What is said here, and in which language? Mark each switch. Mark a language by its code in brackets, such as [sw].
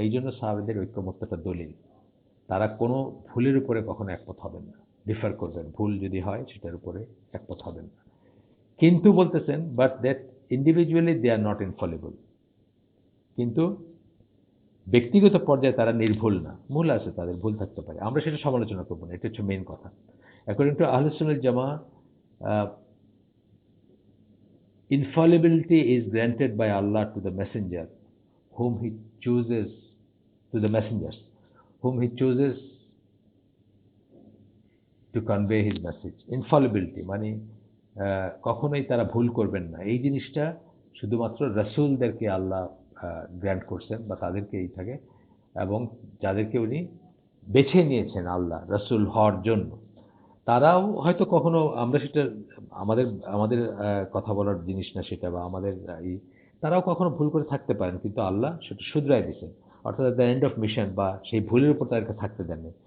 [bn] এই জন্য সাহাবীদের ঐক্যমত্যটা দলিল। তারা কোনো ভুলের উপরে কখনো একমত হবেন না, ডিফার করবেন, ভুল যদি হয় সেটার উপরে একমত হবেন না। কিন্তু বলতেছেন [en] but that individually they are not infallible, [bn] কিন্তু ব্যক্তিগত পর্যায়ে তারা নির্ভুল না, ভুল আছে, তাদের ভুল থাকতে পারে, আমরা সেটা সমালোচনা করবো না, এটা হচ্ছে মেইন কথা। [en] According to Ahlus Sunnah wal Jamaah, infallibility is granted by Allah to the messenger whom he chooses, to the messengers whom he chooses to convey his message. [bn] Infallibility মানে কখনোই তারা ভুল করবেন না, এই জিনিসটা শুধুমাত্র রাসূলদেরকে আল্লাহ গ্র্যান্ট করছেন, বা তাদেরকে এই থাকে, এবং যাদেরকে উনি বেছে নিয়েছেন আল্লাহ রাসূল হওয়ার জন্য, তারাও হয়তো কখনো, আমরা সেটা আমাদের আমাদের কথা বলার জিনিস না সেটা, বা আমাদের তারাও কখনো ভুল করে থাকতে পারেন, কিন্তু আল্লাহ সেটা শুধরাই দিয়েছেন, অর্থাৎ [en] the end of mission, [bn] বা সেই ভুলের উপর তাদেরকে থাকতে দেননি।